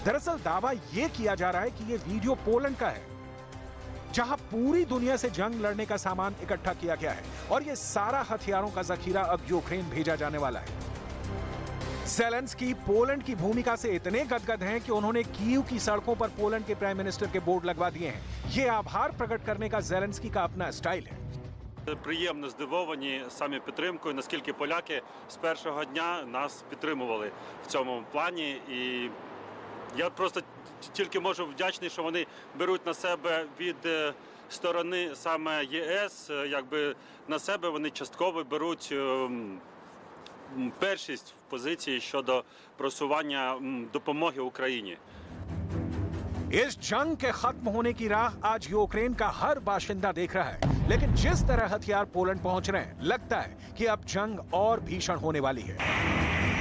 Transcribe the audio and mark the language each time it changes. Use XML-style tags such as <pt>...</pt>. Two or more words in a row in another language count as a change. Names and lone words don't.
<hi>दरअसल दावा यह किया जा रहा है कि यह वीडियो पोलैंड का है जहां पूरी दुनिया से जंग लड़ने का सामान इकट्ठा किया गया है और यह सारा हथियारों का जखीरा अब यूक्रेन भेजा जाने वाला है। ज़ेलेंस्की पोलैंड की भूमिका से इतने गदगद हैं कि उन्होंने कीव की सड़कों पर पोलैंड के प्राइम मिनिस्टर के बोर्ड लगवा दिए हैं। यह आभार प्रकट करने का ज़ेलेंस्की का अपना स्टाइल है।</hi> <uk>Приємно здивовані самі підтримкою, наскільки поляки з першого дня нас підтримували в цьому плані. І я просто тільки можу вдячний, що вони беруть на себе від сторони саме ЄС, якби на себе вони частково беруть першість в позиції щодо просування допомоги Україні.</uk> <hi>इस जंग के खत्म होने की राह आज यूक्रेन का हर बाशिंदा देख रहा है, लेकिन जिस तरह हथियार पोलैंड पहुंच रहे हैं लगता है कि अब जंग और भीषण होने वाली है।</hi>